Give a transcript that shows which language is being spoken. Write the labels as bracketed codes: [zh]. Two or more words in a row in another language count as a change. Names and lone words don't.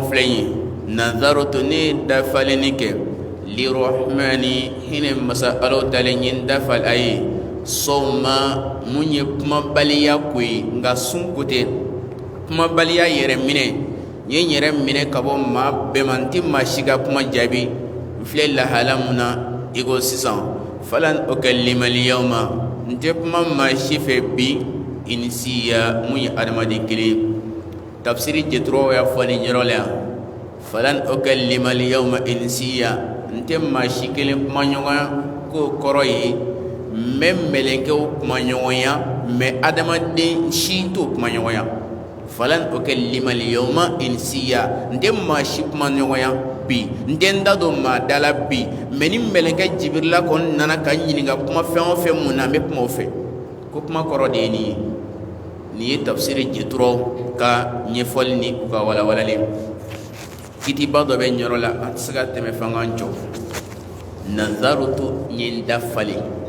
[bm] filɛ ye nazarutu ne dafaleni kɛ lirahmani hinɛ masa alaw talen ye n dafal a ye sawma mun ye kumabaliya ko ye nka sun ko tɛ kumabaliya yɛrɛ minɛ n ye n yɛrɛ minɛ ka bɔ maa bɛɛ ma n tɛ maa si ka kuma jaabi n filɛ lahala mun na i ko sisan [ar] فلن أكلم اليوم [bm] n tɛ kuma maa si fɛ bi insiya mun ye adamaden kelen tafsiri jɛtɔrɔw y'a fɔ nin yɔrɔ la yan [ar] فلن أكلم اليوم إنسيا [bm] n tɛ maa si kelen kuma ɲɔgɔnya ko kɔrɔ ye mɛ mɛlɛkɛw kuma ɲɔgɔnya mɛ adamaden si t'o kuma ɲɔgɔnya falan [ar] أكلم اليوم إنسيا [bm] n tɛ maa si kuma ɲɔgɔnya bi n tɛ n da don maa da la bi mɛ ni mɛlɛkɛ jibirila kɔni nana ka n ɲininka kuma fɛn o fɛn mun na n bɛ kuma o fɛ ko kuma kɔrɔ de ye nin ye nin ye tafsiri jituraw ka ɲɛfɔli ni u ka walawalali kitiba dɔ bɛ n yɔrɔ la an tɛ se ka tɛmɛ f'an k'an jɔ nazarutu n ye n dafalen